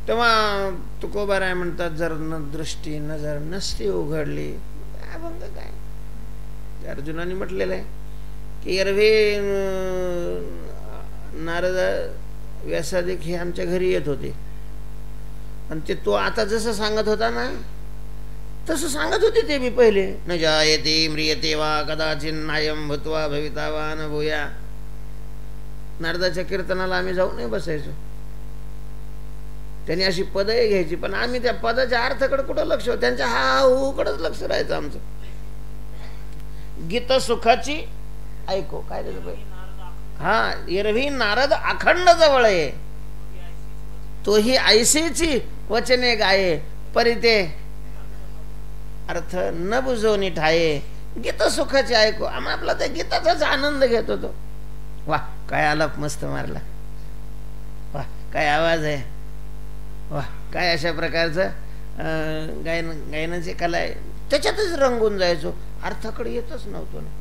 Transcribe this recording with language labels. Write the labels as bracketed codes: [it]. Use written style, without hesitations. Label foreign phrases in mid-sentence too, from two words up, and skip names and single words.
[mr] तेव्हा तुकोबाराय म्हणतात, जर दृष्टी नजर नसती उघडली, अभंग काय? अर्जुनाने म्हटलेलं आहे की एरवी नारद व्यासादिक हे आमच्या घरी येत होते, आणि ते तो आता जसं सांगत होता ना तसं सांगत होते ते मी पहिले. [sa] न जायते म्रियते वा कदाचिन्नायं भूत्वा भविता वा न भूया. [mr] नारदाच्या कीर्तनाला आम्ही जाऊ नाही बसायचो. त्यांनी अशी पदही घ्यायची, पण आम्ही त्या पदाच्या अर्थाकडे कुठं लक्ष, त्यांच्या हा हू कडेच लक्ष राहायचं आमचं. गीत सुखाची ऐको काय त्याचं, हा एरवी नारद अखंड जवळ आहे, तोही ऐसीची वचने गाये, परिते अर्थ न बुजवणी ठाये. गीत सुखाची ऐको. आम्ही आपला त्या गीताचाच आनंद घेत होतो. वाह काय आलाप मस्त मारला, वाह काय आवाज आहे, वाह काय अशा प्रकारचं गायनाची कला आहे. त्याच्यातच रंगून जायचो, अर्थाकडे येतच नव्हतो ना.